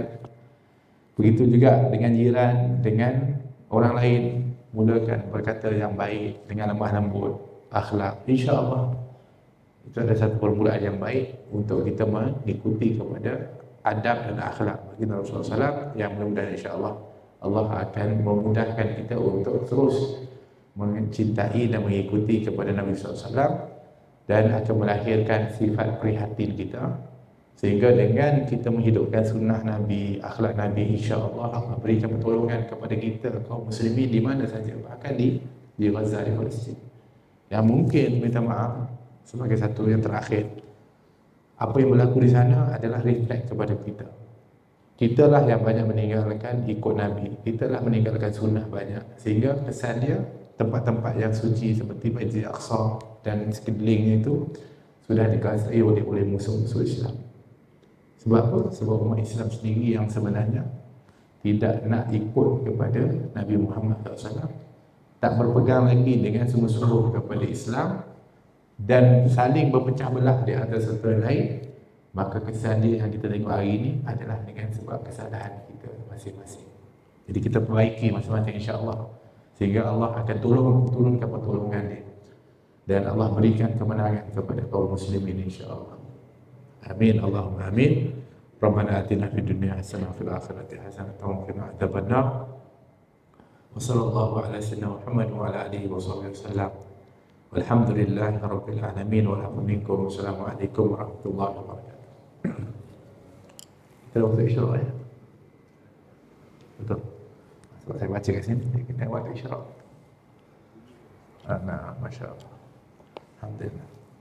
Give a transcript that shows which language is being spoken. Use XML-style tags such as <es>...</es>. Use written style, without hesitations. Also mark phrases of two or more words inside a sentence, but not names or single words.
<ms>Begitu juga dengan jiran, dengan orang lain, mulakan berkata yang baik dengan lemah lembut, akhlak. InsyaAllah Itu adalah satu permulaan yang baik untuk kita mengikuti kepada adab dan akhlak baginda Rasulullah SAW, yang mudah-mudahan insya-Allah Allah akan memudahkan kita untuk terus mencintai dan mengikuti kepada Nabi SAW, dan akan melahirkan sifat prihatin kita, sehingga dengan kita menghidupkan sunnah Nabi, akhlak Nabi, insya-Allah Allah berikan pertolongan kepada kita kaum muslimin di mana saja, bahkan di Gaza, di Palestin. Yang mungkin minta maaf sebagai satu yang terakhir, apa yang berlaku di sana adalah refleks kepada kita. Kita lah yang banyak meninggalkan ikut Nabi, kita lah meninggalkan sunnah banyak, sehingga kesan dia tempat-tempat yang suci seperti Masjid Aqsa dan sekelilingnya itu sudah dikuasai oleh musuh-musuh Islam. Sebab apa? Sebab umat Islam sendiri yang sebenarnya tidak nak ikut kepada Nabi Muhammad SAW, tak berpegang lagi dengan sungguh-sungguh kepada Islam, dan saling berpecah belah di antara satu dan lain. Maka kesan dia yang kita tengok hari ini adalah dengan sebab kesalahan kita masing-masing. Jadi kita perbaiki masing-masing insya-Allah, sehingga Allah akan turunkan pertolongan dia, dan Allah berikan kemenangan kepada kaum muslimin insya-Allah.</ms> <ar>آمين، اللهم آمين. ربنا آتنا في الدنيا حسنة وفي الآخرة حسنة وقنا عذاب النار. وصلى الله على سيدنا محمد وعلى آله وصحبه وسلم. والحمد لله رب العالمين ومنكم. السلام عليكم ورحمة الله وبركاته.</ar> <ms>Kita waktu isyarat ya? Betul. Sebab saya baca kat sini, kita waktu isyarat. Nah,</ms> <ar>ما شاء الله.</ar> <ms>Alhamdulillah.</ms>